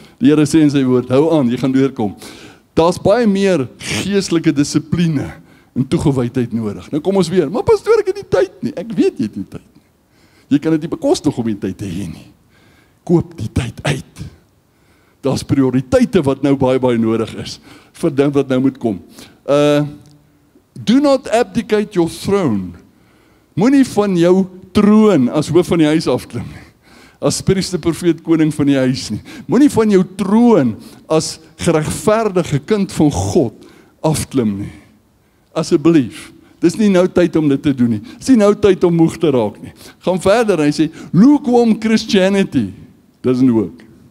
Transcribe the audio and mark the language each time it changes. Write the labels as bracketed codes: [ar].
[af] Die Here sê in sy woord, hou aan, jy gaan deurkom. Daar's baie meer geestelike dissipline en toegewydheid nodig. Nou kom ons weer, maar pastoor, ek het nie tyd nie. Ek weet jy het nie tyd nie. Jy kan dit nie bekostig om die tyd te hê nie. Koop die tyd uit. Daar's prioriteite wat nou baie nodig is vir dit wat nou moet kom. [en] Do not abdicate your throne. [af] Moenie van jou troon as hoof van die huis afklim nie. As priester, profeet, koning van die huis nie. Moenie van jou troon as geregverdige kind van God afklim nie. Asseblief. Dis nie nou tyd om dit te doen nie. Dis nie nou tyd om moeg te raak nie. Gaan verder, hy sê, [en] lukewarm Christianity doesn't work.